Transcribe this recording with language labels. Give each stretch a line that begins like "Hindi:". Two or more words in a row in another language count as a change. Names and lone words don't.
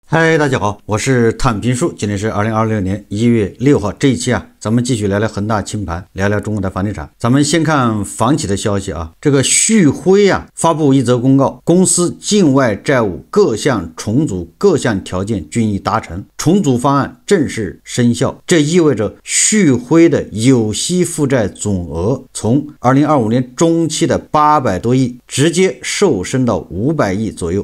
Chinese: 嗨，大家好，我是探平叔，今天是2026年1月6号。这一期咱们继續聊聊恒大清盘，聊聊中国的房地產。咱們先看房企的消息這個旭輝發布一則公告，公司境外債務各項重組各項條件均已達成，重組方案正式生效。這意味着旭輝的有息負債總額從2025年中期的800多億直接瘦身到500億左右。